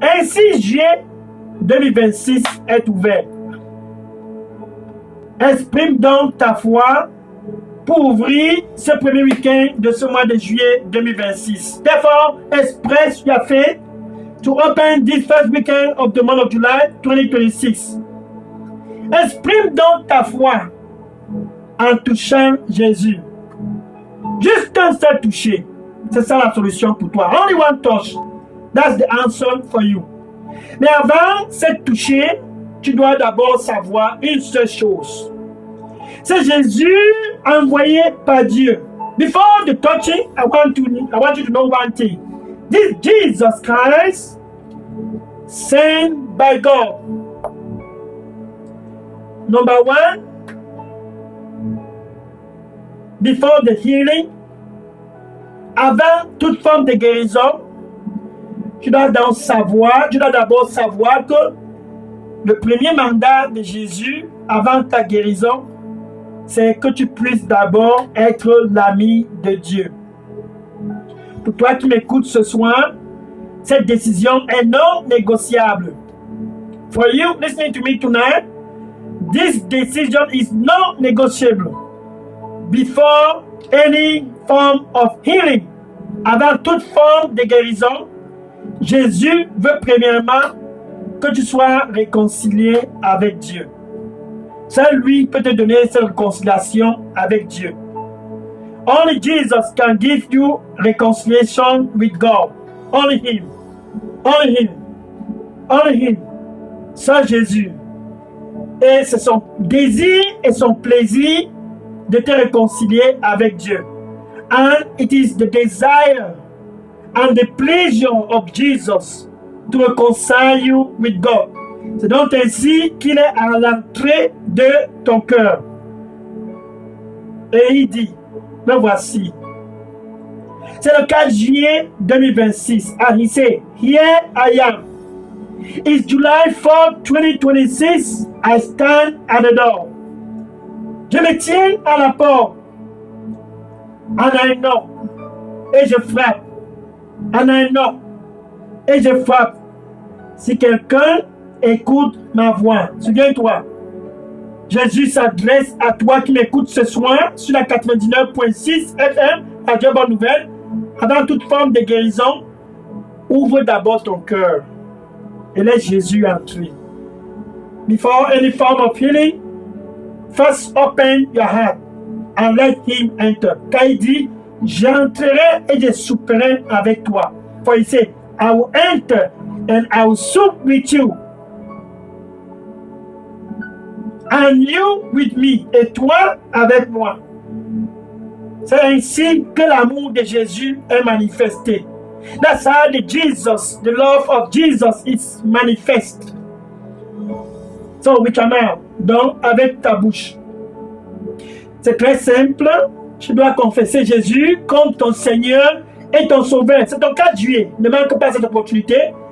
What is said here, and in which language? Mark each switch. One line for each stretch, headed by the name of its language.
French: Ainsi, juillet 2026 est ouvert. Exprime donc ta foi pour ouvrir ce premier week-end de ce mois de juillet 2026.
English: Therefore, express your faith to open this first weekend of the month of July 2026.
French: Exprime donc ta foi en touchant Jésus. Juste un seul toucher. C'est ça la solution pour toi.
English: Only one touch. That's the answer for you.
French: Mais avant cette toucher, tu dois d'abord savoir une seule chose. C'est Jésus envoyé par Dieu.
English: Before the touching, I want you to know one thing. This Jesus Christ sent by God. Number one, before the healing,
French: avant toute forme de guérison, tu dois d'abord savoir que le premier mandat de Jésus avant ta guérison, c'est que tu puisses d'abord être l'ami de Dieu. Pour toi qui m'écoutes ce soir, cette décision est non négociable.
English: For you listening to me tonight, this decision is non negotiable. Before any form of healing,
French: avant toute forme de guérison, Jésus veut premièrement que tu sois réconcilié avec Dieu. Seul lui peut te donner cette réconciliation avec Dieu.
English: Only Jesus can give you reconciliation with God. Only Him. Only Him. Only Him.
French: Seul Jésus. Et c'est son désir et son plaisir de te réconcilier avec Dieu.
English: And it is the desire and the pleasure of Jesus to reconcile you with God.
French: C'est donc ainsi qu'il est à l'entrée de ton cœur. Et il dit, me voici. C'est le 4 juillet 2026.
English: And he said, here I am. It's July 4, 2026. I stand at the door.
French: Je me tiens à la porte.
English: And I knock.
French: Et je frappe. And I knock. Et je frappe. Si quelqu'un écoute ma voix, souviens-toi, Jésus s'adresse à toi qui m'écoutes ce soir sur la 99.6 FM, Radio Bonne Nouvelle. Avant toute forme de guérison, ouvre d'abord ton cœur et laisse Jésus entrer.
English: Before any form of healing, first open your heart and let Him enter.
French: Car il dit, j'entrerai et je souperai avec toi.
English: For he said, I will enter and I will sup with you. And you with me.
French: Et toi avec moi. C'est ainsi que l'amour de Jésus est manifesté.
English: That's how the love of Jesus is manifest. So, with your mouth,
French: donc avec ta bouche. C'est très simple. Tu dois confesser Jésus comme ton Seigneur et ton Sauveur. C'est ton 4 juillet. Ne manque pas cette opportunité.